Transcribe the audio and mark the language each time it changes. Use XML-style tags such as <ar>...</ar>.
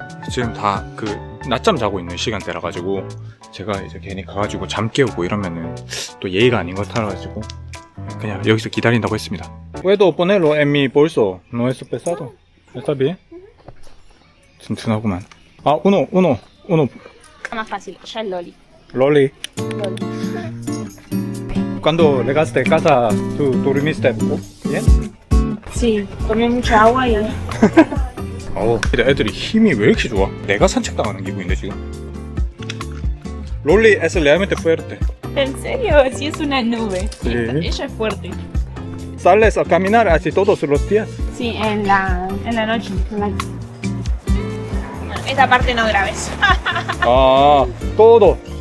<ko>지금 다 그 낮잠 자고 있는 시간대라 가지고 제가 이제 괜히 가가지고 잠 깨우고 이러면은 또 예의가 아닌 것 같아가지고 그냥 여기서 기다린다고 했습니다.</ko> <es>¿Puedo ponerlo en mi bolso? No es pesado. ¿Está bien?</es> <ko>튼튼하구만.</ko> <es>Ah, uno. Más fácil, ella es Loli. Loli. Loli. Cuando llegaste a casa, ¿tú dormiste bien? Sí, tomé mucha agua y...</es> <ko>애들이 힘이 왜 이렇게 좋아? 내가 산책당하는 기분인데 지금.</ko> <es>Loli es realmente fuerte. ¿En serio? Sí, es una nube. Sí. Ella es fuerte. ¿Sales a caminar así todos los días? Sí, en la noche. Bueno, esta parte no grabes. Ah, todo.</es>